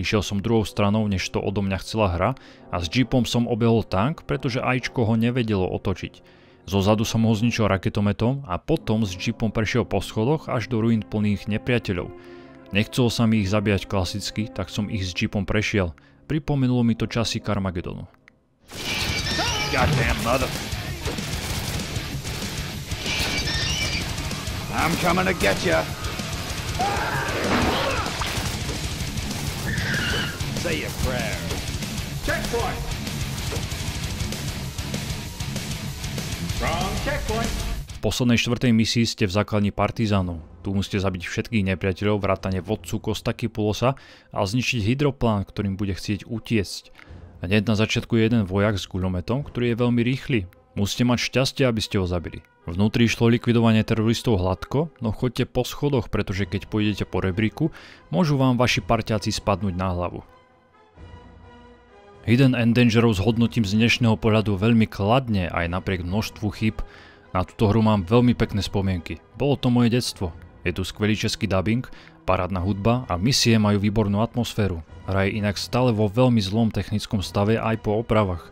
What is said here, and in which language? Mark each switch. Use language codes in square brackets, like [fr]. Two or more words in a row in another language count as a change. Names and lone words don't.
[sk] Išiel som druhou stranou, než to odo mňa chcela hra a s jeepom som obehol tank, pretože AIčko ho nevedelo otočiť. Zozadu som ho zničil raketometom a potom s jeepom prešiel po schodoch až do ruín plných nepriateľov. Nechcelo sa mi ich zabíjať klasicky, tak som ich s jeepom prešiel. Pripomenulo mi to časy Carmagedonu. [en] Goddamn mother. I'm coming to get ya. Say your prayer. Checkpoint! Wrong checkpoint! [sk] V poslednej štvrtej misii ste v základni partizánov. Tu musíte zabiť všetkých nepriateľov, vrátane vodcu Kostakipulosa a zničiť hydroplán, ktorým bude chcieť utiecť. Hneď na začiatku je jeden vojak s guľometom, ktorý je veľmi rýchly. Musíte mať šťastie, aby ste ho zabili. Vnútri išlo likvidovanie teroristov hladko, no choďte po schodoch, pretože keď pôjdete po rebríku, môžu vám vaši parťáci spadnúť na hlavu. Hidden and Dangerous hodnotím z dnešného pohľadu veľmi kladne aj napriek množstvu chýb. Na túto hru mám veľmi pekné spomienky. Bolo to moje detstvo. Je tu skvelý český dubbing, parádna hudba a misie majú výbornú atmosféru. Hra je inak stále vo veľmi zlom technickom stave aj po opravách.